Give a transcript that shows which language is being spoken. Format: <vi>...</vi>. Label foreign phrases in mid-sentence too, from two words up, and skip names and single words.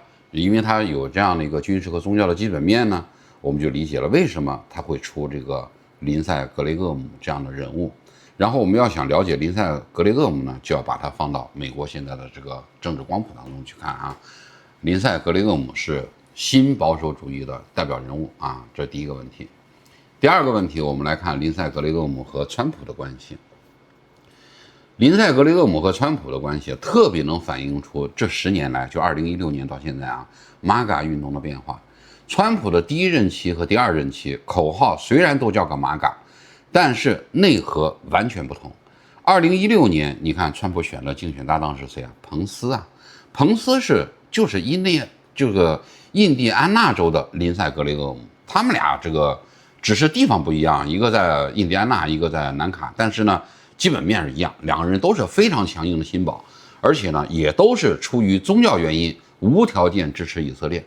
<zh>因為它有這樣的一個軍事和宗教的基本面呢，我們就理解了為什麼他會出這個林赛·格雷厄姆這樣的人物。然後我們要想了解林赛·格雷厄姆呢，就要把它放到美國現在的这個政治光譜當中去看啊。林赛·格雷厄姆是新保守主義的代表人物啊，這是第一個問題。第二個問題，我們來看林賽·格雷厄姆和川普的關係。林賽·格雷厄姆和川普的關係特別能反映出這10年來，就2016年到現在啊，MAGA運動的變化。川普的第1任期和第2任期口號雖然都叫個 MAGA，但是內核完全不同。2016年，你看川普選的競選搭檔是誰啊？彭斯啊，彭斯就是印第安納州的林賽·格雷厄姆，他們倆這個只是地方不一樣，一個在印第安納，一個在南卡，但是呢，基本面是一樣，2個人都是非常強硬的新保，而且呢，也都是出於宗教原因無條件支持以色列。</zh>